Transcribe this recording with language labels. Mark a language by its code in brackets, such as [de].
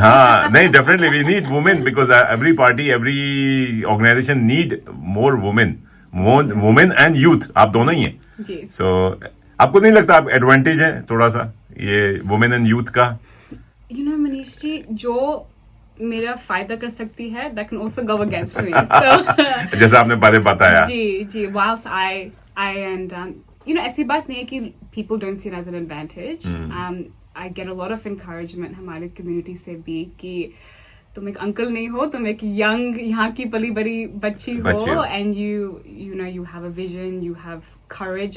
[en] हाँ, नहीं, definitely we need women, because every party, every organisation need more women and youth, [hi] आप दोनों ही हैं। जी। सो आपको नहीं लगता आप एडवांटेज है थोड़ा सा ये वुमेन एंड यूथ का? मनीष जी, जो मेरा फायदा कर सकती है, [en] that can also go against me. So, [hi] जैसा आपने पहले बताया। [en] जी, whilst I and [hi] ऐसी बात नहीं है कि [en] people don't see it as an advantage. I get a lot of encouragement [hi] हमारे community से भी कि तुम एक अंकल नहीं हो, तुम एक young यहाँ की पली बड़ी बच्ची हो, [en] and you have a vision, you have courage.